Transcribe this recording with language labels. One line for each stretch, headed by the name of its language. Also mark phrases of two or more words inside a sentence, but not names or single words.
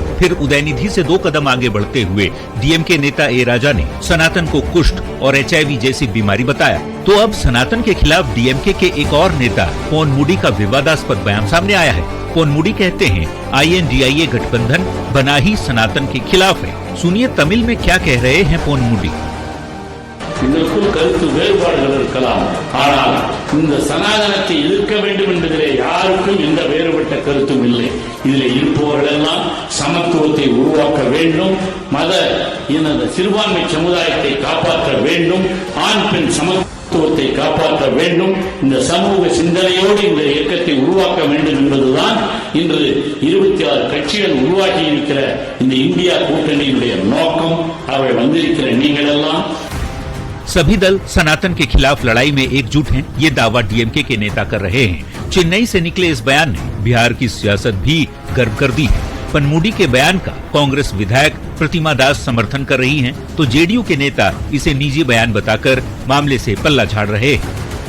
Hindi: फिर उदयनिधि से 2 कदम आगे बढ़ते हुए DMK नेता A राजा ने सनातन को कुष्ठ और HIV जैसी बीमारी बताया। तो अब सनातन के खिलाफ DMK के एक और नेता पोनमुडी का विवादास्पद बयान सामने आया है। पोनमुडी कहते हैं INDIA गठबंधन बना ही सनातन के खिलाफ है। सुनिए तमिल में क्या कह रहे हैं पोनमुडी।
Tamil: இதற்குள் கருத்து வேறுபாடுகள் இருக்கலாம், ஆனால் இந்த சனாதனத்தை எதிர்க்க வேண்டும் என்பதிலே யாருக்கும் எந்த வேறுபட்ட கருத்தும் இல்லை. இதில் இருப்பவர்கள் எல்லாம் சமத்துவத்தை உருவாக்க வேண்டும், மத இன சிறுபான்மை சமுதாயத்தை காப்பாற்ற வேண்டும், ஆண் பெண் சமத்துவத்தை காப்பாற்ற வேண்டும். இந்த சமூக சிந்தனையோடு இந்த இயக்கத்தை உருவாக்க வேண்டும் என்பதுதான் இன்று 26 கட்சிகள் உருவாக்கி இருக்கிற இந்த இந்தியா கூட்டணியினுடைய நோக்கம். அவை வந்திருக்கிற நீங்கள் எல்லாம்
Hindi: सभी दल सनातन के खिलाफ लड़ाई में एकजुट हैं, ये दावा DMK के नेता कर रहे हैं। चेन्नई से निकले इस बयान ने बिहार की सियासत भी गर्म कर दी है। पनमुडी के बयान का कांग्रेस विधायक प्रतिमा दास समर्थन कर रही हैं, तो जेडीयू के नेता इसे निजी बयान बताकर मामले से पल्ला झाड़ रहे हैं।